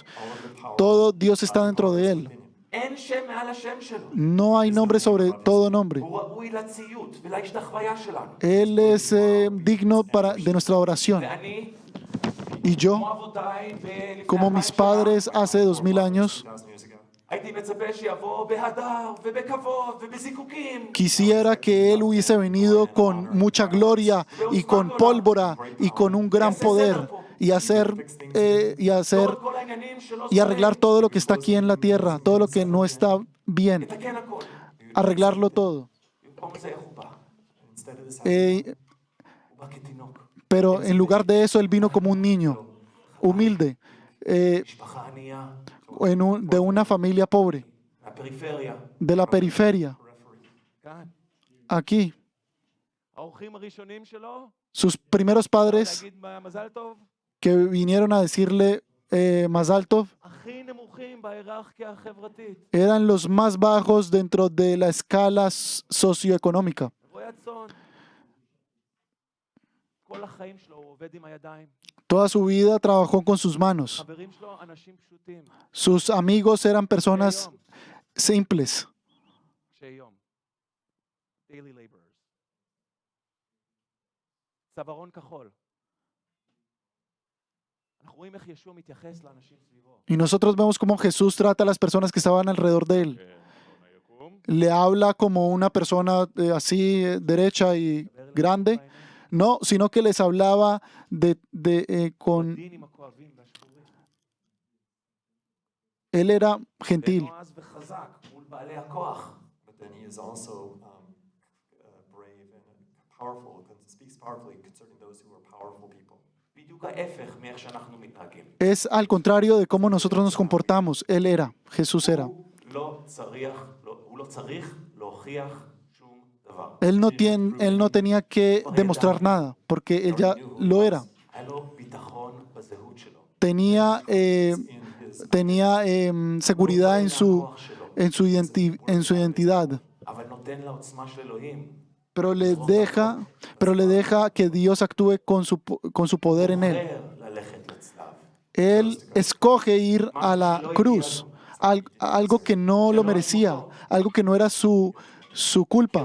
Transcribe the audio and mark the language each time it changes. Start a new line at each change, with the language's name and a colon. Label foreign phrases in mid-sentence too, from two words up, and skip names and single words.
Spanish: Todo Dios está dentro de Él.
Hebrew: אין שם מעל השם שלו.
Spanish: No hay nombre sobre todo nombre.
Hebrew: הוא ראוי לציות ולהשתחוויה שלנו.
Spanish: Él es digno de nuestra oración.
Hebrew: ואני,
Spanish: Y yo,
Hebrew: כמו אבותיי, לפני
Spanish: como mis padres hace 2000 años,
English: 2,000 years ago.
Hebrew: הייתי מצפה שיבוא בהדר ובכבוד ובזיקוקים.
Spanish: quisiera que Él hubiese venido con mucha gloria y con pólvora y con un gran poder y
Hebrew: כל העניינים שלא
Spanish: y arreglar todo lo que está aquí en la tierra, todo lo que no está bien,
Hebrew: לתקן הכל.
Spanish: arreglarlo todo.
Hebrew: במקום הזה איך הוא בא?
English: Instead of this,
Hebrew: הוא בא כתינוק.
Spanish: Pero en lugar de eso, Él vino como un niño, humilde,
Hebrew: משפחה ענייה,
Spanish: de una familia pobre,
Hebrew: מהפריפריה.
Spanish: de la periferia,
Hebrew: כאן.
Spanish: aquí.
Hebrew: האורחים הראשונים שלו,
Spanish: Sus primeros padres
Hebrew: להגיד מזל טוב,
Spanish: que vinieron a decirle
Hebrew: מזל טוב הכי נמוכים בהיררכיה החברתית.
Spanish: eran los más bajos dentro de la escala socioeconómica.
Hebrew: רועי הצאן. כל החיים שלו הוא עובד עם הידיים.
Spanish: Toda su vida trabajó con sus manos.
Hebrew: חברים שלו אנשים פשוטים.
Spanish: Sus amigos eran personas simples.
Hebrew: קשי יום.
English: daily laborers.
Hebrew: צווארון כחול. אנחנו רואים איך ישוע מתייחס לאנשים סביבו.
Spanish: Y nosotros vemos cómo Jesús trata a las personas que estaban alrededor de él. Le habla como una persona así derecha y grande. No, sino que les hablaba con...
Hebrew: הדין עם הכואבים והשבורים.
Spanish: Él era gentil.
Hebrew: נועז וחזק מול בעלי הכוח.
English: but then he is also brave and powerful, speaks powerfully concerning those who are powerful people.
Hebrew: בדיוק ההפך מאיך שאנחנו מתנהגים.
Spanish: Es al contrario de cómo nosotros nos comportamos. Él era, Jesús era.
Hebrew: הוא לא צריך להוכיח שום דבר.
Spanish: Él no tenía que demostrar nada, porque él ya lo era.
Hebrew: היה לו ביטחון בזהות שלו.
Spanish: Tenía seguridad en su identidad,
Hebrew: אבל נותן לעוצמה של אלוהים.
Spanish: pero le deja que Dios actúe con su poder en él.
Hebrew: בוחר ללכת לצלב.
Spanish: Él escoge ir a la cruz, algo que no lo merecía, algo que no era su culpa,